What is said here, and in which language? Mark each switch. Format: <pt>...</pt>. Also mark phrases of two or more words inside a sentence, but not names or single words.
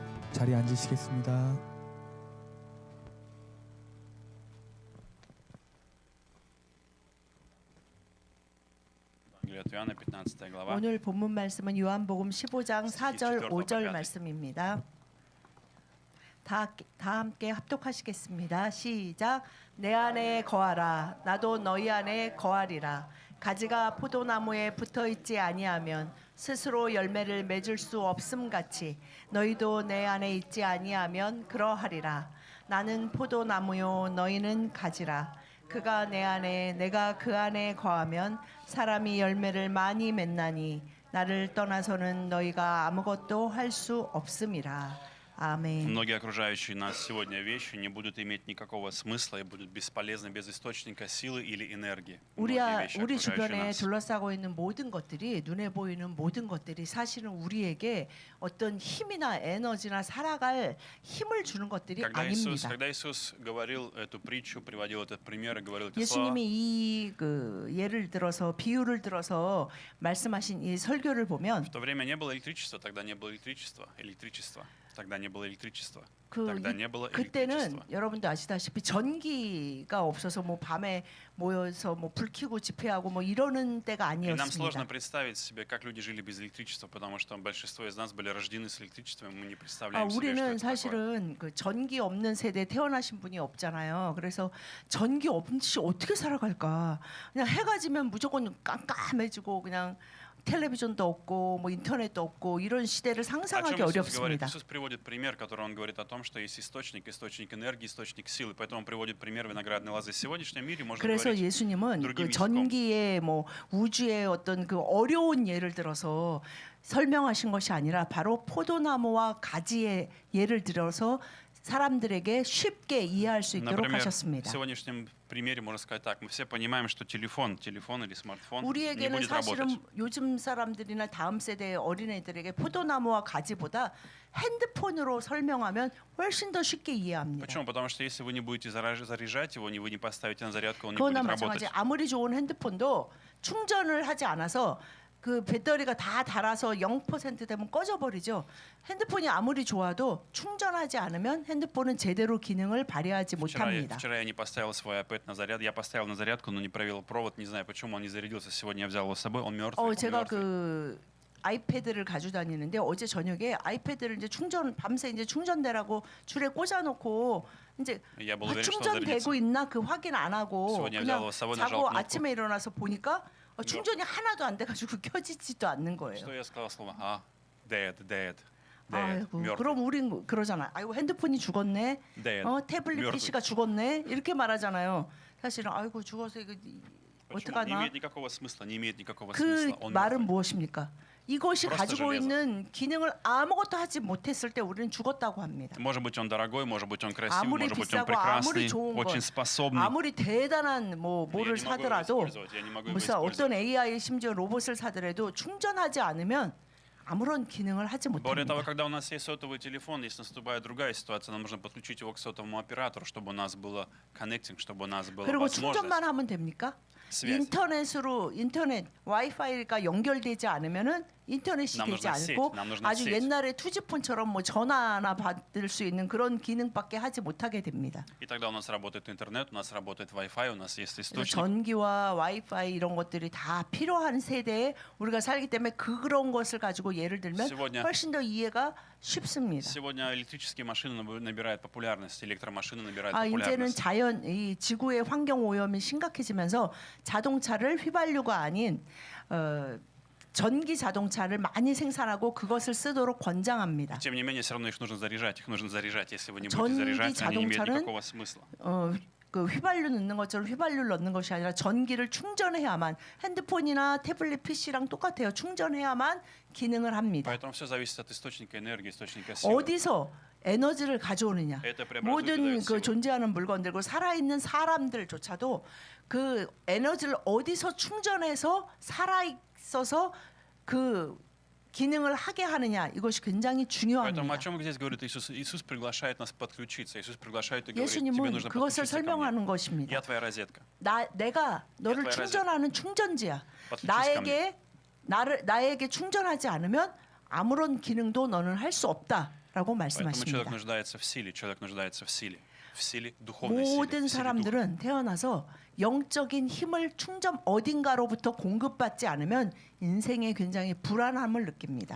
<ko>자리에 앉으시겠습니다.</ko> <ru>Евангелие от Иоанна, 15 глава.</ru> <ko>오늘 본문 말씀은 요한복음 15장 4절 5절 말씀입니다. 다 함께 합독하시겠습니다. 시작. 내 안에 거하라. 나도 너희 안에 거하리라. 가지가 포도나무에 붙어 있지 아니하면 스스로 열매를 맺을 수 없음 같이 너희도 내 안에 있지 아니하면 그러하리라. 나는 포도나무요 너희는 가지라. 그가 내 안에 내가 그 안에 거하면 사람이 열매를 많이 맺나니 나를 떠나서는 너희가 아무것도 할 수 없음이라. 아멘.</ko> <ru>Многие окружающие нас сегодня вещи не будут иметь никакого смысла и будут бесполезны без источника силы или энергии.</ru> <ko>우리</ko> <ru>Многие вещи,</ru> <ko>주변에</ko> <ru>окружающие нас.</ru> <ko>둘러싸고 있는 모든 것들이 눈에 보이는 모든 것들이 사실은 우리에게 어떤 힘이나 에너지나 살아갈 힘을 주는 것들이 아닙니다.</ko> <ru>Когда Иисус говорил эту притчу, приводил этот пример и говорил эти слова,</ru> <ko>예수님이 이 예를 들어서 비유를 들어서 말씀하신 이 설교를 보면</ko> <ru>в то время не было электричества, тогда не было электричества. Тогда не было электричества.</ru> <ko>그</ko> <ru>Тогда не было</ru> <ko>그때는</ko> <ru>электричества.</ru> <ko>여러분도 아시다시피 전기가 없어서 뭐 밤에 모여서 뭐 불 켜고 집회하고 뭐 이러는 때가</ko> <ru>И нам сложно</ru> <ko>아니었습니다.</ko> <ru>представить себе, как люди жили без электричества, потому что большинство из нас были рождены с электричеством, и мы не представляем себе, что</ru> <ko>우리는</ko> <ru>это такое.</ru> <ko>사실은 그 전기 없는 세대에 태어나신 분이 없잖아요. 그래서 전기 없이 어떻게 살아갈까? 그냥 해가 지면 무조건 깜깜해지고 그냥 텔레비전도 없고 뭐 인터넷도 없고 이런 시대를</ko> <ru>О чем</ru> <ko>상상하기</ko> <ru>Иисус говорит?</ru> <ko>어렵습니다.</ko> <ru>Иисус приводит пример, который он говорит о том, что есть источник энергии, источник силы. Поэтому он приводит пример виноградной лозы. В сегодняшнем мире можно</ru> <ko>그래서</ko> <ru>говорить</ru> <ko>예수님은</ko> <ru>другим</ru> <ko>그</ko> <ru>языком.</ru> <ko>전기의 뭐 우주의 어떤 그 어려운 예를 들어서 설명하신 것이 아니라 바로 포도나무와 가지의 예를 들어서 사람들에게 쉽게 이해할 수 있도록</ko> <ru>Например, в</ru> <ko>하셨습니다.</ko> <ru>сегодняшнем примере можно сказать так. Мы все понимаем, что телефон или смартфон не</ru> <ko>우리에게는</ko> <ru>будет работать.</ru> <ko>사실은 요즘 사람들이나 다음 세대의 어린애들에게 포도나무와 가지보다 핸드폰으로 설명하면 훨씬 더 쉽게 이해합니다.</ko> <ru>Почему? Потому что если вы не будете заряжать его, вы не поставите на зарядку, он не</ru> <ko>그거나</ko> <ru>будет</ru> <ko>마찬가지.</ko> <ru>работать.</ru> <ko>아무리 좋은 핸드폰도 충전을 하지 않아서 그 배터리가 다 닳아서 0% 되면 꺼져버리죠. 핸드폰이 아무리 좋아도 충전하지 않으면 핸드폰은 제대로 기능을 발휘하지 못합니다.</ko> <ru>Вчера я не поставил свой iPad на заряд. Я поставил на зарядку, но не провел провод. Не знаю, почему он не зарядился. Сегодня я взял его с собой. Он мертвый. Он</ru> <ko>제가</ko> <ru>мертвый.</ru> <ko>그 아이패드를 가지고 다니는데 어제 저녁에 아이패드를 이제 밤새 이제 충전되라고 줄에 꽂아놓고 이제</ko> <ru>Я был уверен, что он</ru> <ko>충전되고</ko> <ru>зарядится.</ru> <ko>있나 그 확인 안 하고</ko> <ru>сегодня</ru> <ko>그냥</ko> <ru>взял его с собой, нажал</ru> <ko>자고</ko> <ru>кнопку.</ru> <ko>아침에 일어나서 보니까 충전이 하나도 안 돼가지고 켜지지도 않는 거예요.</ko> <ru>Что я сказал слово? Dead.</ru> <ko>아이고,</ko> <ru>мертвый.</ru> <ko>그럼 우린 그러잖아. 아이고 핸드폰이 죽었네. Dead. 태블릿</ko> <ru>мертвый.</ru> <ko>PC가 죽었네. 이렇게 말하잖아요. 사실은 아이고 죽어서 이거</ko> <ru>Почему? Не</ru> <ko>어떡하나.</ko> <ru>имеет никакого смысла. Не имеет никакого</ru> <ko>그</ko> <ru>смысла. Он</ru> <ko>말은</ko> <ru>мертвый.</ru> <ko>무엇입니까? 이것이</ko> <ru>просто</ru> <ko>가지고</ko> <ru>железо.</ru> <ko>있는 기능을 아무것도 하지 못했을 때 우리는 죽었다고 합니다.</ko> <ru>Может быть, он дорогой, может быть, он красивый,</ru> <ko>아무리</ko> <ru>может быть, он</ru> <ko>비싸고 아무리</ko> <ru>прекрасный,</ru> <ko>좋은 것,</ko> <ru>очень способный.</ru> <ko>아무리 대단한 뭐를</ko> <ru>Я не могу его</ru> <ko>사더라도</ko> <ru>использовать, я не могу его</ru> <ko>무슨 어떤</ko> <ru>использовать.</ru> <ko>AI 심지어 로봇을 사더라도 충전하지 않으면 아무런 기능을 하지</ko> <ru>Более того,</ru> <ko>못합니다.</ko> <ru>когда у нас есть сотовый телефон, если наступает другая ситуация, нам нужно подключить его к сотовому оператору, чтобы у нас было connecting, чтобы у нас была</ru> <ko>그리고</ko> <ru>возможность.</ru> <ko>충전만 하면 됩니까?</ko> <ru>связь.</ru> <ko>인터넷 와이파이가 연결되지 않으면은 인터넷이</ko> <ru>Нам</ru> <ko>되지</ko> <ru>нужна сеть,</ru> <ko>않고</ko> <ru>нам нужна</ru> <ko>아주</ko> <ru>сеть.</ru> <ko>옛날에 투지폰처럼 뭐 전화나 받을 수 있는 그런 기능밖에 하지 못하게 됩니다.</ko> <ru>И тогда у нас работает интернет, у нас работает Wi-Fi, у нас есть</ru> <ko>그래서</ko> <ru>источник.</ru> <ko>전기와 와이파이 이런 것들이 다 필요한 세대에 우리가 살기 때문에 그런 것을 가지고 예를 들면</ko> <ru>сегодня-</ru> <ko>훨씬 더 이해가 쉽습니다.</ko> <ru>Сегодня электрические машины набирают популярность, электромашины набирают</ru> <ko>이제는</ko> <ru>популярность.</ru> <ko>이 지구의 환경 오염이 심각해지면서 자동차를 휘발유가 아닌 전기 자동차를 많이 생산하고 그것을 쓰도록 권장합니다.</ko> <ru>Тем не менее, все равно их нужно заряжать. Их нужно заряжать. Если вы не будете</ru> <ko>전기</ko> <ru>заряжать, они не имеют</ru> <ko>자동차는</ko> <ru>никакого смысла.</ru> <ko>그 휘발유 넣는 것처럼 휘발유를 넣는 것이 아니라 전기를 충전해야만 핸드폰이나 태블릿 PC랑 똑같아요. 충전해야만 기능을 합니다.</ko> <ru>Поэтому все зависит от источника энергии, источника силы.</ru> <ko>어디서 에너지를 가져오느냐.</ko> <ru>Это преобразует</ru> <ko>모든</ko> <ru>и дает</ru> <ko>그</ko> <ru>силу.</ru> <ko>존재하는 물건들고 살아있는 사람들조차도 그 에너지를 어디서 충전해서 살아있어서 그 기능을 하게 하느냐 이것이 굉장히</ko> <ru>Поэтому о</ru> <ko>중요합니다.</ko> <ru>чем здесь говорит Иисус? Иисус приглашает нас подключиться. Иисус приглашает и говорит, тебе</ru> <ko>예수님은</ko> <ru>нужно</ru> <ko>그것을</ko> <ru>подключиться ко мне.</ru> <ko>설명하는 것입니다.</ko> <ru>Я твоя розетка.</ru> <ko>내가 너를</ko> <ru>твоя</ru> <ko>충전하는 충전지야.</ko> <ru>подключись ко</ru> <ko>나에게 충전하지 않으면 아무런 기능도 너는 할 수 없다. 라고</ko> <ru>Поэтому человек</ru> <ko>말씀하십니다.</ko> <ru>нуждается в силе, человек нуждается в силе духовной силе,</ru> <ko>모든</ko> <ru>в силе духа.</ru> <ko>사람들은 태어나서 영적인 힘을 충전 어딘가로부터 공급받지 않으면 인생에 굉장히 불안함을 느낍니다.</ko>